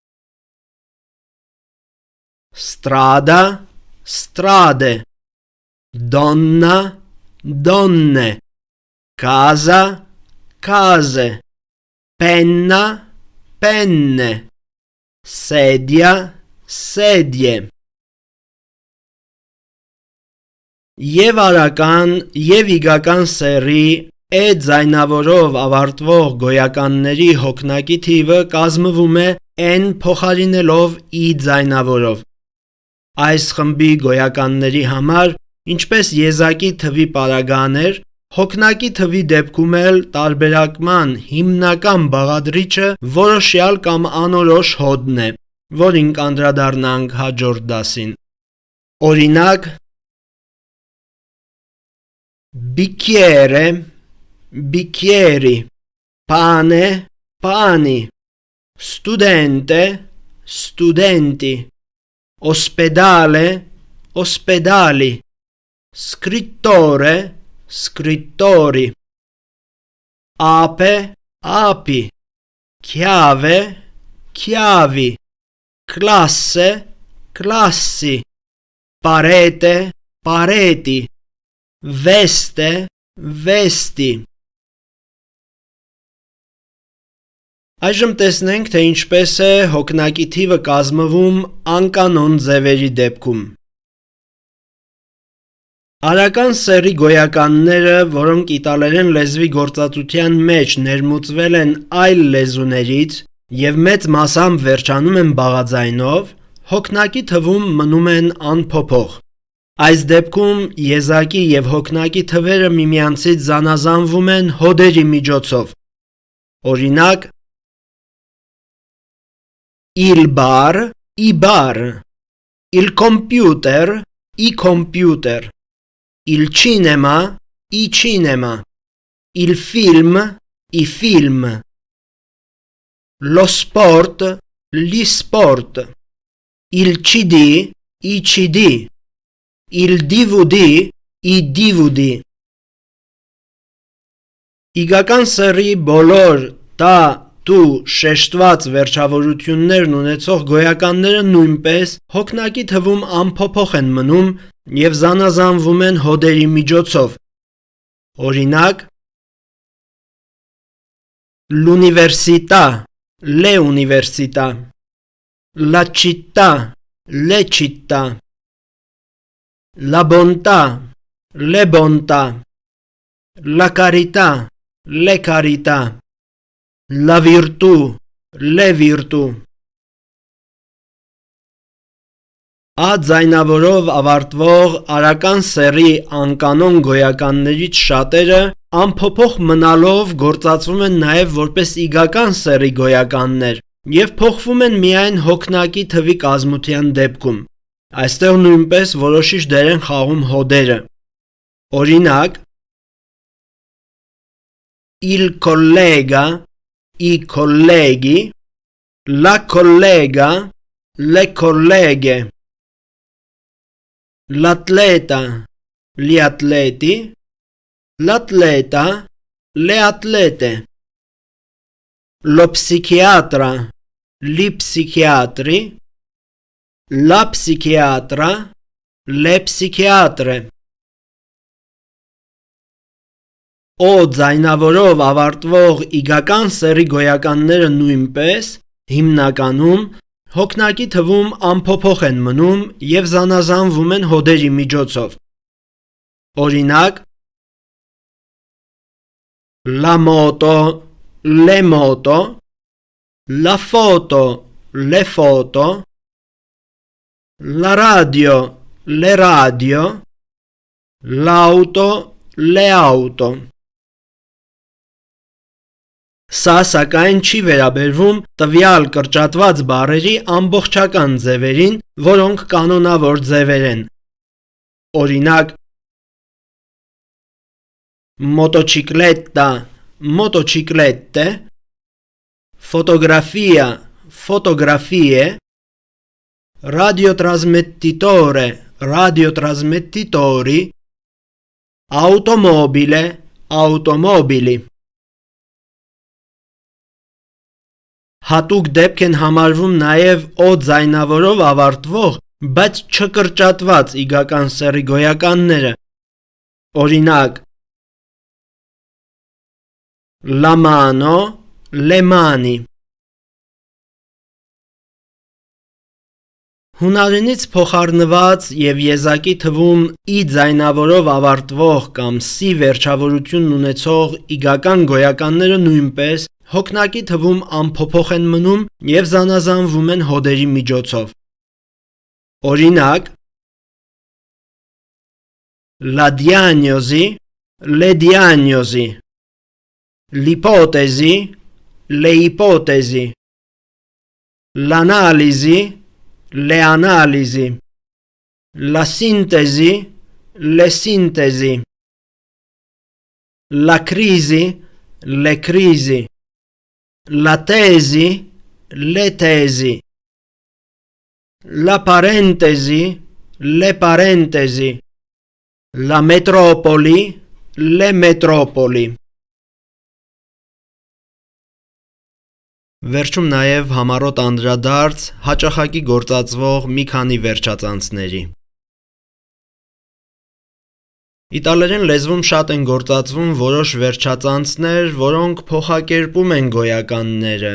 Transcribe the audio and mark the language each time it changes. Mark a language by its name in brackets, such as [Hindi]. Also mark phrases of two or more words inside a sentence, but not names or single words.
[Italian] strada, strade, donna, donne, casa, case, penna, penne, sedia, sedie։ [Armenian] Եվ արական և իգական սեռի է ձայնավորով ավարտվող գոյականների հոգնակի թիվը կազմվում է n փոխարինելով i ձայնավորով։ Այս խմբի գոյականների համար, ինչպես եզակի թվի պարագաներ, հոգնակի թվի դեպքում էլ տարբերակման հիմնական բաղադրիչը որոշյալ կամ անորոշ հոդն է, որին կանդրադառնանք հաջորդ դասին։ Օրինակ [Italian] bicchiere, bicchieri, pane, pani, studente, studenti, ospedale, ospedali, scrittore, scrittori, ape, api, chiave, chiavi, classe, classi, parete, pareti, veste, vesti։ [Armenian] Այժմ տեսնենք, թե ինչպես է հոգնակի թիվը կազմվում անկանոն ձևերի դեպքում։ Արական սեռի գոյականները, որոնք իտալերեն լեզվի գործածության մեջ ներմուծվել են այլ լեզուներից և մեծ մասամբ վերջանում են բաղաձայնով, հոգնակի թվում մնում են անփոփոխ։ Այս դեպքում եզակի և հոգնակի թվերը միմյանցից զանազանվում են հոդերի միջոցով։ Օրինակ [Italian] il bar, i bar, il computer, i computer, il cinema, i cinema, il film, i film, lo sport, gli sport, il CD, i CD, il DVD, i DVD։ [Armenian] Իգական սեռի բոլոր տա, տու, շեշտված վերջավորություններն ունեցող գոյականները նույնպես հոգնակի թվում անփոփոխ են մնում և զանազանվում են հոդերի միջոցով։ Օրինակ [Italian] l'università, le università, la città, le città, la bontà, le bontà, la carità, le carità, la virtù, le virtù։ [Armenian] Ա ձայնավորով ավարտվող արական սեռի անկանոն գոյականներից շատերը անփոփոխ մնալով գործածվում են նաև որպես իգական սեռի գոյականներ և փոխվում են միայն հոգնակի թվի կազմության դեպքում։ Այստեղ նույնպես որոշիչ դեր են խաղում հոդերը։ Օրինակ [Italian] il collega, i colleghi, la collega, le colleghe, l'atleta, gli atleti, l'atleta, le atlete, lo psichiatra, gli psichiatri, la psichiatra, le psichiatre։ [Armenian] O ձայնավորով ավարտվող իգական սեռի գոյականները նույնպես հիմնականում հոգնակի թվում անփոփոխ են մնում և զանազանվում են հոդերի միջոցով։ Օրինակ [Italian] la moto, le moto, la foto, le foto, la radio, le radio, l'auto, le auto։ [Armenian] Սա սակայն չի վերաբերվում տվյալ կրճատված բառերի ամբողջական ձևերին, որոնք կանոնավոր ձևեր են։ Օրինակ, [Italian] motocicletta, motociclette, fotografia, fotografie, radiotrasmettitore, radiotrasmettitori, automobile, automobili։ [Armenian] Հատուկ դեպք են համարվում նաև օ ձայնավորով ավարտվող, բայց չկրճատված իգական սեռի գոյականները։ Օրինակ, [Italian] la mano, le mani։ [Armenian] Հունարենից փոխառնված և եզակի թվում ի ձայնավորով ավարտվող կամ սի վերջավորությունն ունեցող իգական գոյականները նույնպես հոգնակի թվում անփոփոխ են մնում և զանազանվում են հոդերի միջոցով։ Օրինակ, [Italian] la diagnosi, le diagnosi, l'ipotesi, le ipotesi, l'analisi, le analisi, la sintesi, le sintesi, la crisi, le crisi, la tesi, le tesi, la parentesi, le parentesi, la metropoli, le metropoli։ [Armenian] Վերջում նաև համառոտ անդրադարձ հաճախակի գործածվող մի քանի վերջածանցների։ Իտալերեն լեզվում շատ են գործածվում որոշ վերջածանցներ, որոնք փոխակերպում են գոյականները